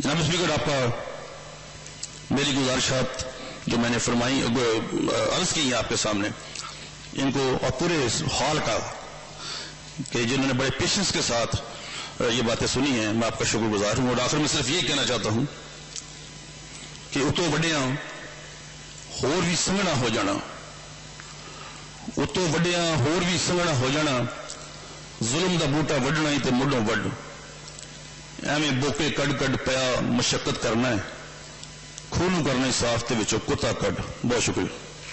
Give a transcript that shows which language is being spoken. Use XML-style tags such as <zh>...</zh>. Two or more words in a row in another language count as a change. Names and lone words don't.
<ur>جناب اسپیکر، آپ کا میری گزارشات جو میں نے فرمائی عرض کی ہیں آپ کے سامنے، ان کو اور پورے ہال کا کہ جنہوں نے بڑے پیشنس کے ساتھ یہ باتیں سنی ہیں، میں آپ کا شکر گزار ہوں۔ اور آخر میں صرف یہ کہنا چاہتا ہوں کہ</ur> <pa>اتو وڈیاں ہور بھی سنگنا ہو جانا، اتو وڈیاں ہور بھی سنگنا ہو جانا، ظلم دا بوٹا وڈنا ہی تے مڈوں وڈ، ایویں بوکے کڈ کڈ پیا مشقت کرنا ہے، خونوں کرنا صاف تے وچوں کتا کڈ۔ بہت شکریہ۔</pa>